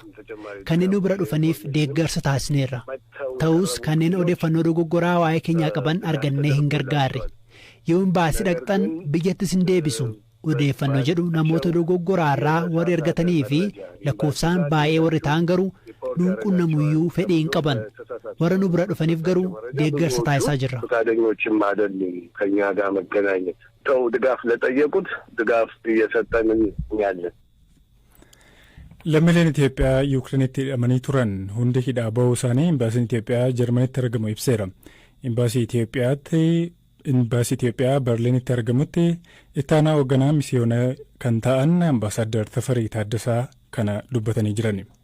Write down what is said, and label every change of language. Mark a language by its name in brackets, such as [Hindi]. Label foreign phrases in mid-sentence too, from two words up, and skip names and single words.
[Oromo] Kanneen nu bira dhufaniif deeggarsa taasisneerra. Ta'us kanneen odeeffannoo dogoggoraa waa'ee keenyaa qaban argannee hin gargaarre. Yoo imbaasii dhaqxan biyyattis hin deebisu. Odeeffannoo jedhu namoota dogoggoraarraa warri ergatanii fi lakkoofsaan baay'ee warri ta'an garuu nuun qunnamuyyuu fedhii hin qaban. Warra nu bira dhufaniif garuu deeggarsa taasisaa jirra. [Amharic] ፈቃደኞችም አይደሉም ከኛ ጋር መገናኘት። ተው ድጋፍ ለጠየቁት ድጋፍ እየሰጠን ያለን። [Oromo] Lammiileen Itoophiyaa Yuukirenitti hidhamanii turan hundi hidhaa ba'uu isaanii Embaasiin Itoophiyaa Jarmanitti argamu ibseera. Embaasii Itoophiyaa Berliinitti argamutti ittaanaa hoogganaa misiyoona kan ta'an Ambaasaadder Tafarii Taaddasaa kana dubbatanii jiran.